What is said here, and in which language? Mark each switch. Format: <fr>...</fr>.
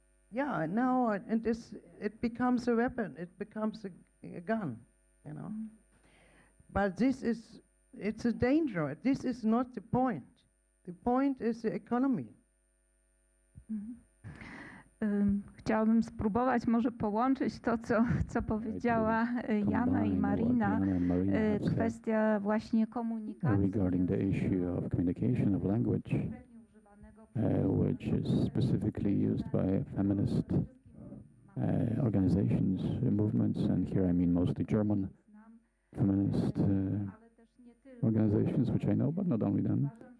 <en>Yeah, now it becomes a weapon. It becomes a gun, you know. Mm-hmm. But it's a danger. This is not the point. The point is the economy. Mm-hmm.</en> <pl>Chciałabym spróbować może połączyć to, co powiedziała Jana i Marina, kwestia właśnie komunikacji.</pl> <en>Regarding the issue of communication of language, which is specifically used by feminist organizations, movements, and here I mean mostly German feminist organizations, which I know, but not only them.</en>